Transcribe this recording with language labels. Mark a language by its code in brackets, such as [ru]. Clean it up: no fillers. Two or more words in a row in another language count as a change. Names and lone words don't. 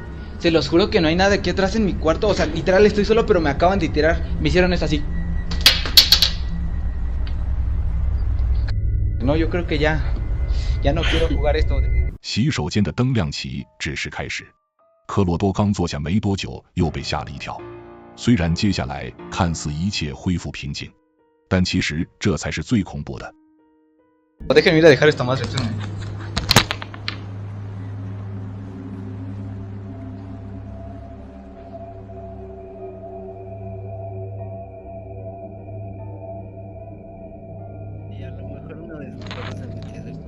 [es] Se los juro que no hay nada aquí atrás en mi cuarto. O sea, literal estoy solo, pero me acaban de tirar. Me hicieron esto así. No, yo creo que ya no quiero jugar esto. [zh] 洗手间的灯亮起只是开始，科洛多刚坐下没多久，又被吓了一跳。虽然接下来看似一切恢复平静，但其实这才是最恐怖的。 [es] Déjenme ir a dejar esta madre. Y a lo mejor uno de sus papás se metió después.